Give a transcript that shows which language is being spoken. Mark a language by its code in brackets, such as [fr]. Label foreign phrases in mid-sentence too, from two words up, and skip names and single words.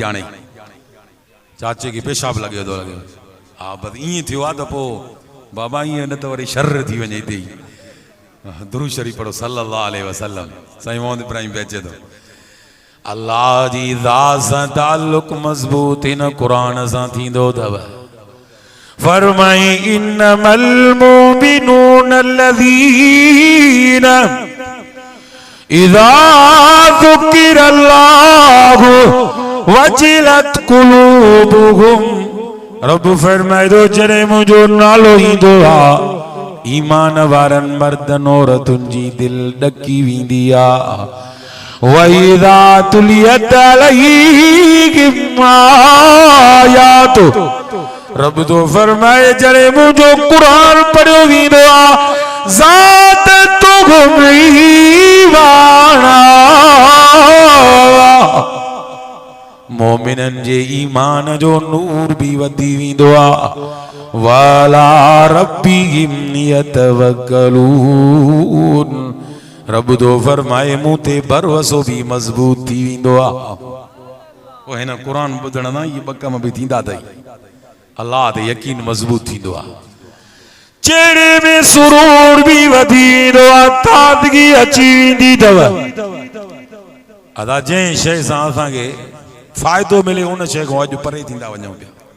[sd] हाणे चाचे खे पेशाब लॻियो थो लॻे, हा बसि ईअं थियो आहे त पोइ बाबा ईअं न त वरी शर थी वञे हिते ई। दुरूद शरीफ़ पढ़ो [ar] صلى الله عليه وسلم, [sd] साईं मोहम्मद इब्राहिम पे अचे थो। अल्लाह जी ज़ात सां ताल्लुक़ मज़बूत हिन क़ुरान सां थींदो अथव। [ar] फरमाई إنما المؤمنون الذين إذا ذكر الله وجلت قلوبهم. [sd] रब फरमाए थो जॾहिं मुंहिंजो नालो ईंदो आहे, ईमान वारनि मर्दनि औरतुनि जी दिलि ॾकी वेंदी आहे। [ar] وإذا تليت عليهم آياته, [sd] रब तो फरमाए जॾहिं मुंहिंजो क़ुरान पढ़ियो वेंदो आहे, [ar] زادتهم إيمانا, [sd] मोमिनन जे ईमान जो नूर भी वधी वेंदो आ [ar] وعلى ربهم [sd] यतवक्कलून रब दो फरमाए मूं ते भरोसो भी मजबूत थी वेंदो आ ओ हिन कुरान ॿुधण ना ये बकम भी थींदा अथई अल्लाह ते यकीन मजबूत थींदो आ चेहरे में सुरूर भी वधी वेंदो आ ताज़गी अची वेंदी अथव अदा जंहिं शइ सां असांखे फ़ाइदो मिले उन शइ खां अॼु परे थींदा वञूं पिया